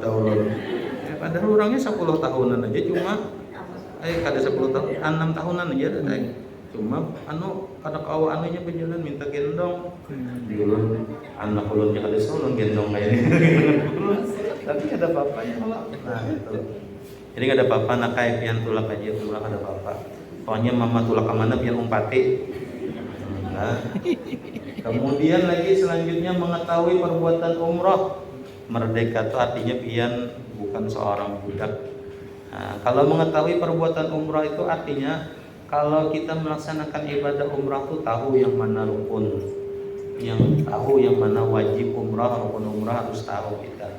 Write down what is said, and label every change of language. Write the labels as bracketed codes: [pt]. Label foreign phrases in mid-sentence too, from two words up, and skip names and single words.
[bjn] ulun padahal orangnya 10 tahunan aja cuma kada 10 tahun 6 tahunan aja cuma kada kawa anunya berjalan minta gendong ulun anak ulun kada ulun gendong kayak tapi ada papanya kalau nah itu jadi kada apa-apa nak kayak pian tulak aja umrah kada apa-apa pokoknya mama tulak ke mana biar umpati. Nah, kemudian lagi selanjutnya mengetahui perbuatan umrah merdeka itu artinya pian bukan seorang budak. [id] Nah, kalau mengetahui perbuatan umrah itu artinya kalau kita melaksanakan ibadah umrah itu tahu yang mana rukun, yang tahu yang mana wajib umrah, rukun umrah harus tahu kita.